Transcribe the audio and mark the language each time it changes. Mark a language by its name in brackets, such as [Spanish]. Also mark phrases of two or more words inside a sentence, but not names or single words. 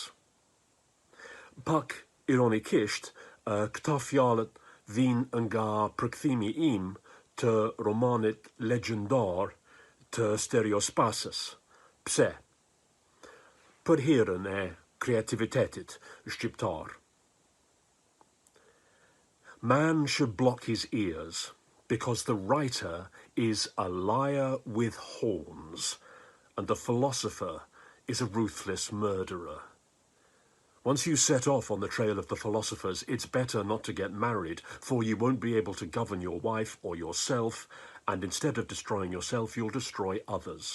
[Albanian] Pak ironikisht, këta fjalët vijnë nga përkthimi im të romanit legjendar të Stereospasës. Pse? Për hirën e kreativitetit shqiptar. [English] Man should block his ears because the writer is a liar with horns and the philosopher is a ruthless murderer. Once you set off on the trail of the philosophers, it's better not to get married, for you won't be able to govern your wife or yourself, and instead of destroying yourself, you'll destroy others.